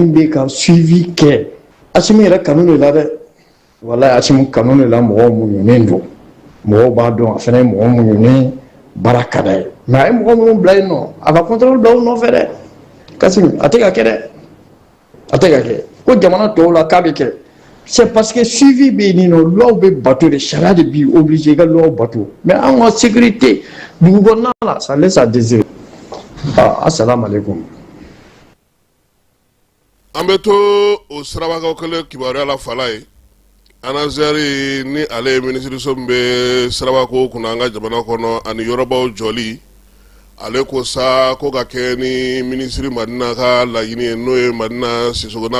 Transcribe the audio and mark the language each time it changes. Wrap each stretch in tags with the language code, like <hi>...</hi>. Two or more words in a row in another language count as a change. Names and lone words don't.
<bm>bɛ ka suivi kɛ Asimu yɛrɛ kanu de la dɛ walayi Asimu kanu de la mɔgɔw muɲunen don mɔgɔw b'a dɔn a fana ye mɔgɔ muɲunen baara ka d'a ye mais a ye mɔgɔ minnu bila yen nɔ a ka contrôle dɔw nɔfɛ dɛ Kasimu a tɛ ka kɛ dɛ a tɛ ka kɛ ko jamana tɔw la k'a bɛ kɛ</bm> <fr>c'est parce que</fr> <bm>suivi bɛ yen nɔ loi bɛ bato de sariya de b'i obligé i ka loi bato mais an ka sécurité dugu kɔnɔna la</bm> <fr>ça laisse à désirer</fr> <ar>السلام عليكم.</ar> <bm>An bɛ to o sirabagaw kelen kibaruya la fala ye anazɛri ni ale ye minisiriso min bɛ sirabako kunna an ka jamana kɔnɔ ani yɔrɔbaw jɔli ale ko sa ko ka kɛ ni minisiri Madina ka laɲini ye n'o ye Madina Sisoko n'a</bm>